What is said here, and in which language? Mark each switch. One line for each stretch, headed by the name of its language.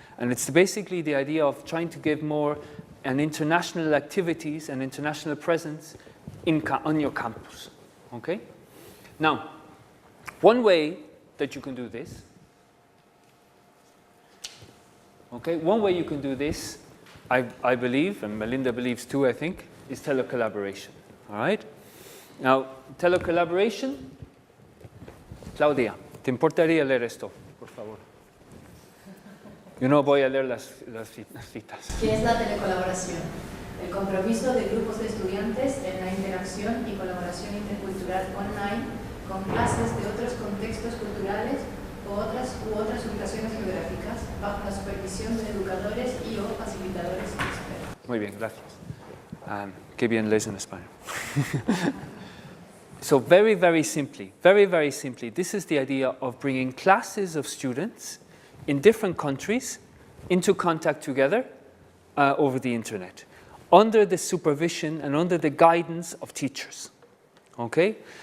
English: And it's basically the idea of trying to give more an international activities and international presence on your campus, okay? Now, one way that you can do this, okay, one way you can do this, I believe, and Melinda believes too, I think, is telecollaboration, all right?
Spanish: Now, telecollaboration, Claudia, ¿te importaría leer esto, por favor? Yo no voy a leer las citas. ¿Qué es la telecolaboración? El compromiso de grupos de estudiantes en la interacción y colaboración intercultural online con clases de otros contextos culturales u otras ubicaciones geográficas bajo la supervisión de educadores y o facilitadores expertos. Muy bien, gracias. Qué bien lees en español.
English: So very, very simply, this is the idea of bringing classes of students in different countries into contact together over the internet, under the supervision and under the guidance of teachers, okay?